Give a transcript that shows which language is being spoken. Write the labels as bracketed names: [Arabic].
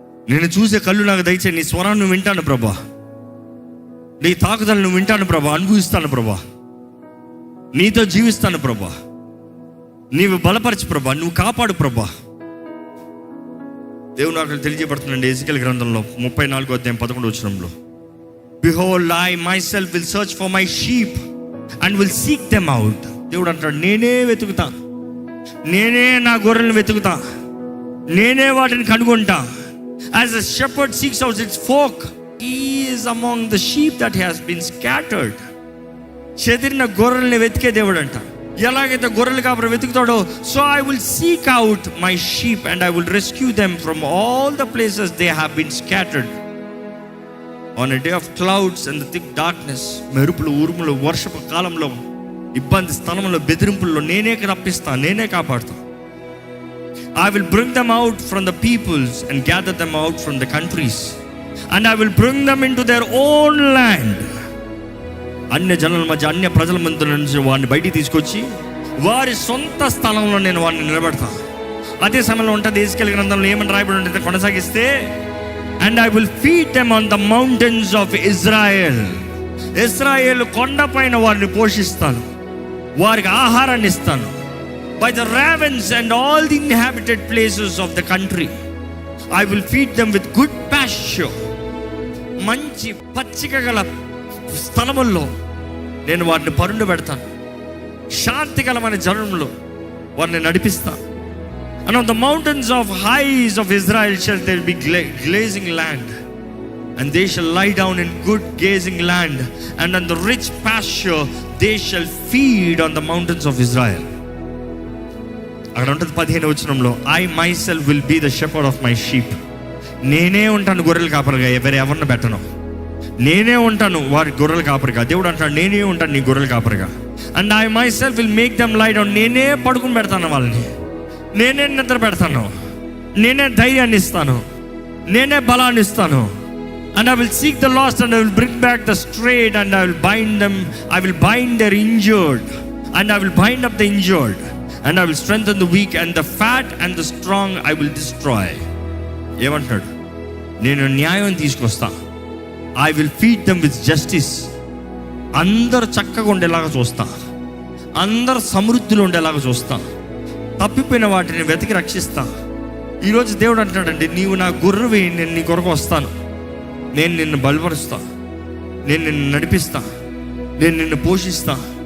[Telugu] నేను చూసే కళ్ళు నాకు దయచే, నీ స్వరాన్ని నువ్వు వింటాను ప్రభా, నీ తాకుదలను నువ్వు వింటాను ప్రభా, అనుభవిస్తాను ప్రభా, నీతో జీవిస్తాను ప్రభా, నీవు బలపరచు ప్రభా, నువ్వు కాపాడు ప్రభా. దేవుడు నాకు తెలియజేయబడుతుందండి ఎజెకియెల్ గ్రంథంలో 34:11. [English] Behold, I myself will search for my sheep and will seek them out. [Telugu] దేవుడు అంటాడు, నేనే వెతుకుతా, నేనే నా గొర్రెలను వెతుకుతా, నేనే వాటిని కనుగొంటా. [English] As a shepherd seeks out its flock, he is among the sheep that has been scattered. [Telugu] చెదిరిన గొర్రెల్ని వెతికే దేవుడు అంట. ఎలాగైతే గొర్రెలు కాపరి వెతుకుతాడో, [English] so I will seek out my sheep and I will rescue them from all the places they have been scattered. On a day of clouds and the thick darkness, [Telugu] మెరుపులు ఉరుములు వర్షపు కాలంలో, ఇబ్బంది స్థలంలో, బెదిరింపుల్లో నేనే రప్పిస్తా, నేనే కాపాడుతా. [English] I will bring them out from the peoples and gather them out from the countries, and I will bring them into their own land. [Telugu] అన్య జనుల మధ్య, అన్య ప్రజల మధ్య నుంచి వారిని బయటికి తీసుకొచ్చి వారి సొంత స్థలంలో నేను వారిని నిలబెడతా. అదే సమయంలో ఉంటుంది ఎజెకియెల్ గ్రంథంలో ఏమని రాయబడి ఉంటుంది, కొనసాగిస్తే, [English] and I will feed them on the mountains of Israel. [Telugu] ఇశ్రాయేలు కొండపైన వారిని పోషిస్తాను, వారికి ఆహారాన్ని ఇస్తాను. [English] By the ravens and all the inhabited places of the country, I will feed them with good pasture. [Telugu] మంచి పచ్చిక గల స్థలముల్లో నేను వారిని పరుండు పెడతాను. శాంతికరమైన జనంలో వారిని నడిపిస్తాను. [English] And on the mountains of highs of Israel shall there be grazing land, and they shall lie down in good grazing land, and on the rich pasture they shall feed on the mountains of Israel. [Telugu] అక్కడ ఉంటుంది 15వ వచనంలో, [English] I myself will be the shepherd of my sheep. [Telugu] నేనే ఉంటాను గొర్రెలు కాపరిగా, ఎవరిని పెట్టను. నేనే ఉంటాను వారి గొర్రెలు కాపరిగా. దేవుడు అంటాడు, నేనే ఉంటాను నీ గొర్రెలు కాపరిగా. [English] And I myself will make them lie down. [Telugu] నేనే పడుకుని పెడతాను వాళ్ళని, నేనే నిద్ర పెడతాను, నేనే ధైర్యాన్ని ఇస్తాను, నేనే బలాన్ని ఇస్తాను. [English] And I will seek the lost and I will bring back the strayed, and I will bind them. I will bind their injured, and I will bind up the injured, and I will strengthen the weak, and the fat and the strong I will destroy. [Telugu] ఏమంటాడు, నేను న్యాయం తీసుకొస్తా. [English] I will feed them with justice. [Telugu] అందరు చక్కగా ఉండేలాగా చూస్తా, అందరు సమృద్ధిలో ఉండేలాగా చూస్తా, తప్పిపోయిన వాటిని వెతికి రక్షిస్తా. ఈరోజు దేవుడు అంటున్నాడండి, నీవు నా గొర్రెవి, నేను నీ కొరకు వస్తాను, నేను నిన్ను బలపరుస్తా, నేను నిన్ను నడిపిస్తా, నేను నిన్ను పోషిస్తా.